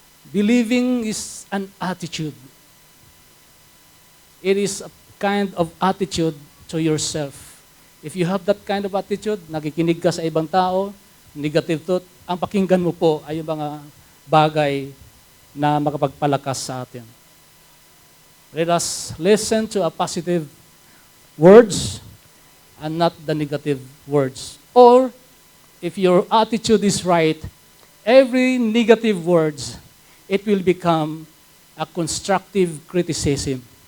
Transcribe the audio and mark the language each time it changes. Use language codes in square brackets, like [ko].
[en] Believing is an attitude. It is a kind of attitude to yourself. If you have that kind of attitude, [tl] nakikinig ka sa ibang tao, [en] negative thought, [tl] ang pakinggan mo po ay yung mga bagay na makapagpalakas sa atin. [en] Let us listen to a positive words and not the negative words. Or, if your attitude is right, every negative words, it will become a constructive criticism.